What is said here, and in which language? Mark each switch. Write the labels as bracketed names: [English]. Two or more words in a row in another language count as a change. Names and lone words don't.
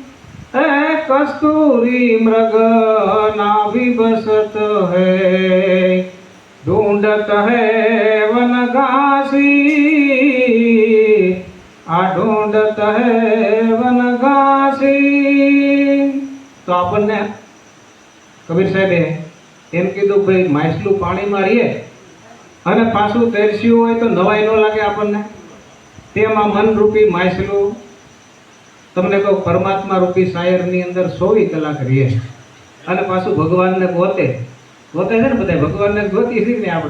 [Hindi] कस्तूरी मृग नाभि बसत है, ढूंढत है वन घासी, आ ढूंढत है वन घासी. [Gujarati] તો આપણને કબીર સાહેબે એમ કીધું, ભાઈ માછલું પાણીમાં રહીએ અને પાછું તરસ્યું હોય તો નવાઈ ન લાગે આપણને. તેમાં મનરૂપી માછલું તમને કહું પરમાત્મા રૂપી સાયરની અંદર 24 કલાક રહીએ અને પાછું ભગવાનને ગોતે છે ને, બધા ભગવાનને ગોતી છે ને આપણે.